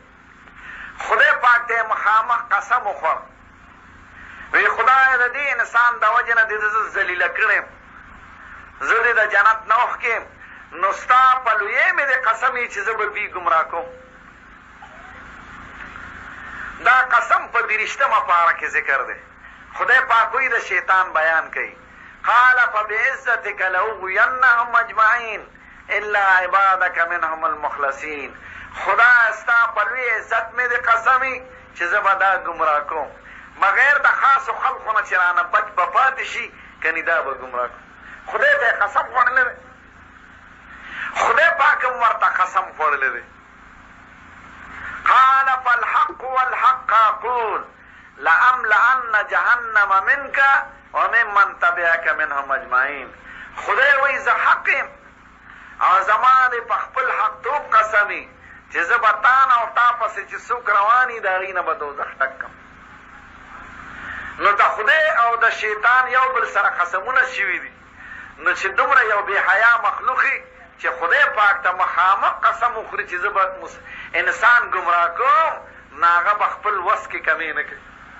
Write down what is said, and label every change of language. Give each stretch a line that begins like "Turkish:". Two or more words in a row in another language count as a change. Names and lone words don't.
Pashto: خدای پاک ته یې مخامخ قسم وخوړ وی خدای د دې انسان د وجې نه دې زه ذلیله کړی زه دې د جنت نه وښکیم نو ستا په لویۍ مې د قسم یې چې زه به دوی ګمراه کوم. دا قسم په 23مه پاره کې ذکر دی. خدای پاک وی د شیطان بیان کوي
Arabic: قال فبعزتك لأغوینهم اجمعین الا عبادك منهم المخلصین.
Pashto: خدا ستا په لوی عزت مې د قسمي چې زه به دا ګمراه کوم بغیر د خاصو خلقو نه چې رانه بچ به پاتې شي کنې دا به ګمراه کوم. خدای ته یې قسم خوړلی دی، خدای پاک هم ورته قسم خوړلی دی.
Arabic: قال فالحق والحق اقول لأملأن جهنم منك وممن تبعك منهم اجمعین.
Pashto: خدای وایي زه حق یم او زما دې په خپل حقتوب قسمي چې زه به تا نه او تا پسې چې څوک روان وي د هغې نه به دوزخ ټک کړم. نو د خدای او د شیطان یو بل سره قسمونه شوي دي نو چې دومره یو بې حیا مخلوق چې خدای پاک ته مخامخ قسم وخوري چې زه به انسان ګمراه کوم نو هغه به خپل وس کې کمې نه کوي.